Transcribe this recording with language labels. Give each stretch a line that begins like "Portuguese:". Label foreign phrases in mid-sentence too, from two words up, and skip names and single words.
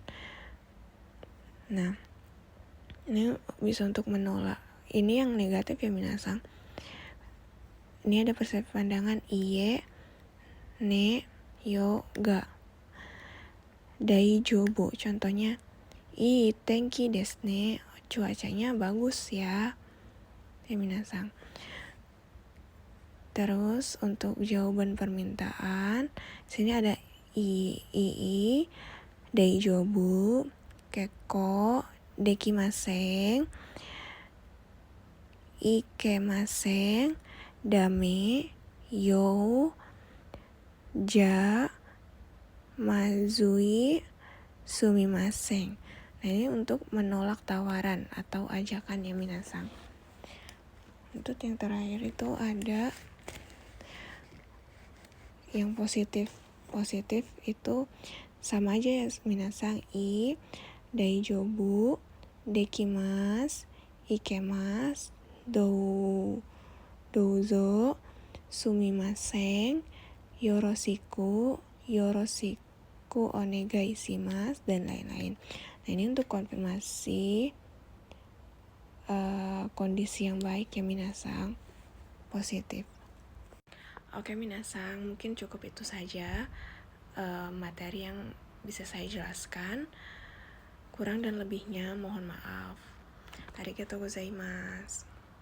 Indonesian: Nah, ini bisa untuk menolak. Ini yang negatif ya minasang. Ini ada persepsi pandangan
Japanese: いいえ、ね、よ、が.
Indonesian: Daijobu. Contohnya,
Japanese: 天気ですね.
Indonesian: Cuacanya bagus ya. Ya minasang. Terus untuk jawaban permintaan, sini ada
Japanese: 大丈夫、結構、できません、いけません、だめ、よ、じゃ、まずい、すみません.
Indonesian: Nah, ini untuk menolak tawaran atau ajakan ya minasang. Untuk yang terakhir itu ada yang positif. Positif itu sama aja ya minasang.
Japanese: 大丈夫、できます、いけます、どうぞ、すみません、よろしくお願いします,
Indonesian: dan lain-lain. Nah, ini untuk konfirmasi kondisi yang baik ya minasang, positif. Oke minasang, mungkin cukup itu saja materi yang bisa saya jelaskan. Kurang dan lebihnya mohon maaf.
Japanese: ありがとうございます.